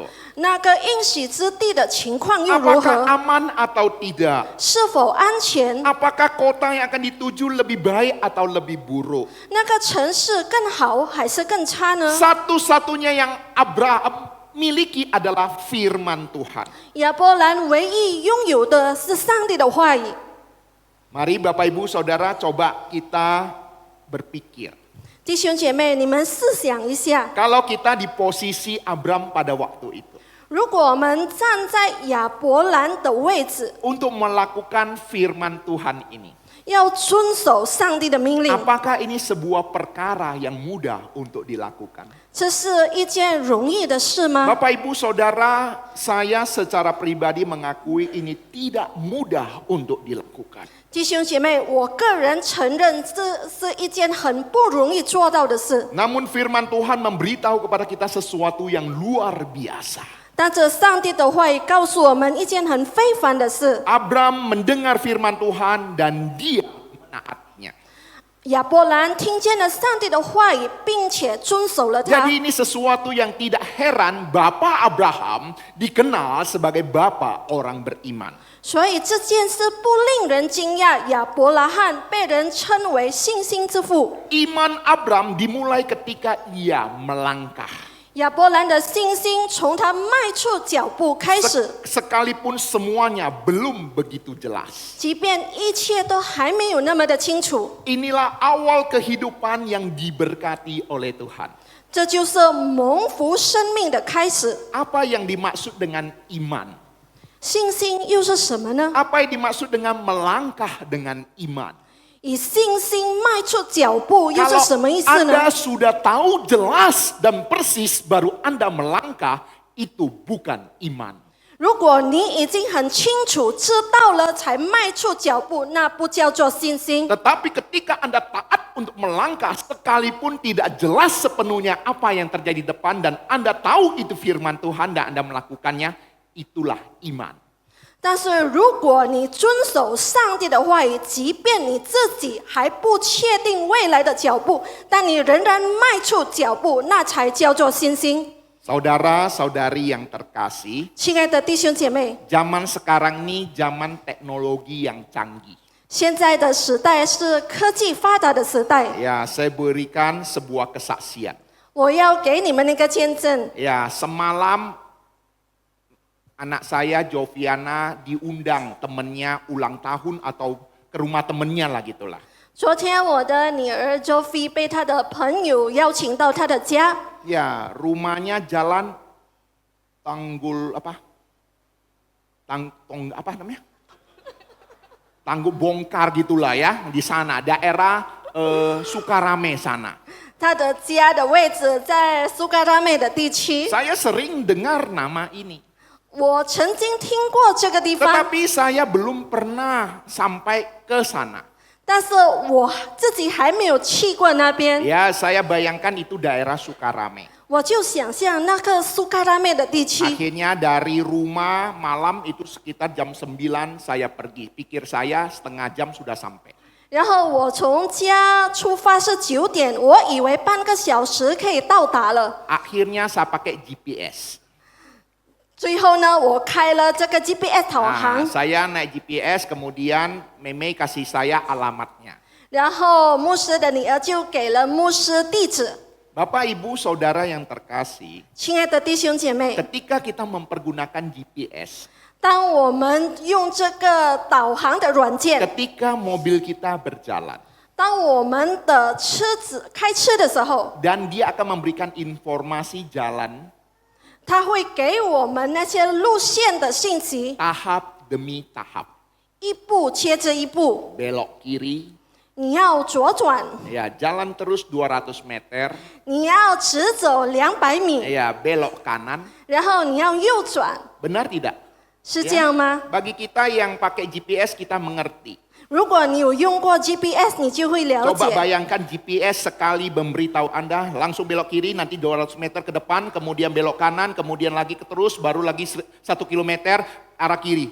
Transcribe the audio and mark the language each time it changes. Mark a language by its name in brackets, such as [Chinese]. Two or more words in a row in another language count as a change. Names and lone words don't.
[Chinese] 那个应许之地的情况又如 [Indonesian] Apakah [Chinese] 何， [Indonesian] aman atau tidak? [Chinese] 是否安全？ [Indonesian] Apakah kota yang akan dituju lebih baik atau lebih buruk? [Chinese] 那个城市更好还是更差呢？ [Indonesian] Satu-satunya yang Abraham miliki adalah firman Tuhan. [Chinese] 亚伯兰唯一拥有的是上帝的话语。 [Indonesian] Mari Bapak Ibu Saudara coba kita berpikir. [Chinese] 弟兄姐妹，你们试想一下， [Indonesian] Kalau kita di posisi Abram pada waktu itu. [Chinese] 如果我们站在亚伯兰的位置， [Indonesian] Untuk melakukan firman Tuhan ini. [Chinese] 要遵守上帝的命令， [Indonesian] Apakah ini sebuah perkara yang mudah untuk dilakukan? [Chinese] 这是一件容易的事吗？ [Indonesian] Bapak Ibu Saudara, saya secara pribadi mengakui ini tidak mudah untuk dilakukan. [Chinese] 弟兄姐妹，我个人承认这是一件很不容易做到的事。 [Indonesian] Namun firman Tuhan memberitahu kepada kita sesuatu yang luar biasa. [Chinese] 但这上帝的话语告诉我们一件很非凡的事： [Indonesian] Abram mendengar firman Tuhan dan dia menaatinya. [Chinese] 亚伯兰听见了上帝的话语，并且遵守了它。 [Indonesian] Jadi ini sesuatu yang tidak heran Bapak Abraham dikenal sebagai bapak orang beriman. [Chinese] 所以这件事不令人惊讶，亚伯拉罕被人称为信心之父。 [Indonesian] Iman Abram dimulai ketika ia melangkah. [Chinese] 亚伯兰的信心从他迈出脚步开始， [Indonesian] Sekalipun semuanya belum begitu jelas. [Chinese] 即便一切都还没有那么的清楚， [Indonesian] Inilah awal kehidupan yang diberkati oleh Tuhan. [Chinese] 这就是蒙福生命的开始。 [Indonesian] Apa yang dimaksud dengan iman? [Chinese] 信心又是什么呢？ [Indonesian] Apa yang dimaksud dengan melangkah dengan iman? [Chinese] 以信心迈出脚步又是 [Indonesian] Kalau [Chinese] 什么意思呢？ [Indonesian] Anda sudah tahu jelas dan persis baru Anda melangkah, itu bukan iman. [Chinese] 如果你已经很清楚知道了才迈出脚步，那不叫做信心。 [Indonesian] Tetapi ketika Anda taat untuk melangkah sekalipun tidak jelas sepenuhnya apa yang terjadi di depan dan Anda tahu itu firman Tuhan dan Anda melakukannya, itulah iman. [Chinese] 但是如果你遵守上帝的话语，即便你自己还不确定未来的脚步，但你仍然迈出脚步，那才叫做信心。 [Indonesian] Saudara-saudari yang terkasih, [Chinese] 亲爱的弟兄姐妹， [Indonesian] zaman sekarang ini zaman teknologi yang canggih. [Chinese] 现在的时代是科技发达的时代， [Indonesian] Ya, saya berikan sebuah kesaksian. [Chinese] 我要给你们一个见证。 [Indonesian] Ya, semalam anak saya Joviana diundang temennya ulang tahun atau ke rumah temennya lah gitulah. [Chinese] 昨天我的女儿 Jovi 被她的朋友邀请到她的家， [Indonesian] Ya, rumahnya jalan Tanggul apa? Apa namanya? Tanggul bongkar gitulah ya di sana, daerah Sukarame sana. [Chinese] 她的家的位置在苏嘎拉妹的地区。 [Indonesian] Saya sering dengar nama ini, [Chinese] 我曾经听过这个地方， [Indonesian] tetapi saya belum pernah sampai ke sana. [Chinese] 但是我自己还没有去过那边。 [Indonesian] Ya, saya bayangkan itu daerah Sukarame. [Chinese] 我就想象那个苏嘎拉妹的地区， [Indonesian] Akhirnya dari rumah malam itu sekitar jam 9 saya pergi. Pikir saya setengah jam sudah sampai. [Chinese] 然后我从家出发是9点，我以为半个小时可以到达了。 [Indonesian] Akhirnya saya pakai GPS. [Chinese] 最后呢，我开了这个 GPS 导 [Indonesian] Nah, [Chinese] 航， [Indonesian] saya naik GPS, kemudian Meme kasih saya alamatnya. [Chinese] 然后牧师的女儿就给了牧师地址。 [Indonesian] Bapak, Ibu, Saudara yang terkasih, [Chinese] 亲爱的弟兄姐妹， [Indonesian] ketika kita mempergunakan GPS, [Chinese] 当我们用这个导航的软件， [Indonesian] ketika mobil kita berjalan, [Chinese] 当我们的车子开车的时候， [Indonesian] dan dia akan memberikan informasi jalan [Chinese] 它会给我们那些路线的信息， [Indonesian] tahap demi tahap. [Chinese] 一步接着一步。 [Indonesian] Belok kiri, [Chinese] 你要左转， [Indonesian] ya jalan terus 200 meter, [Chinese] 你要直走200米， [Indonesian] ya belok kanan. [Chinese] 然后你要右转， [Indonesian] Benar tidak? [Chinese] 是这样吗？ [Indonesian] Bagi kita yang pakai GPS kita mengerti. [Chinese] 如果你有用过 GPS， 你就会了 [Indonesian] Coba [Chinese] 解。 [Indonesian] bayangkan GPS sekali memberitahu Anda langsung belok kiri, nanti 200 meter ke depan, kemudian belok kanan, kemudian lagi terus, baru lagi 1 kilometer arah kiri.